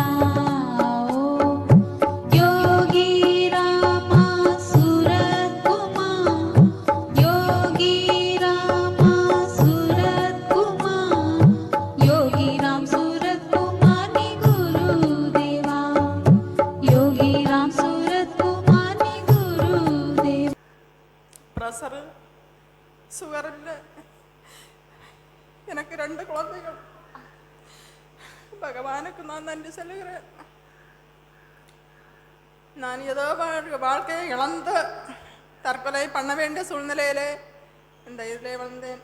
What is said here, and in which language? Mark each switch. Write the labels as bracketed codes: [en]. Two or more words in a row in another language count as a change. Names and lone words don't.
[hi] ओ योगी रामा सूरत कुमार, योगी रामा सूरत कुमार, योगी राम सूरत कुमानी गुरुदेवा, योगी राम सूरत कुमानी गुरुदेव। [en] pressure sugar இல்லை. [ta] எனக்கு 2 குழந்தைகள். பகவானுக்கு நான் நன்றி சொல்லுகிறேன். நான் ஏதோ வாழ்க்கையை இழந்த தற்கொலை பண்ண வேண்டிய சூழ்நிலையிலே இந்த இதிலே வந்தேன்.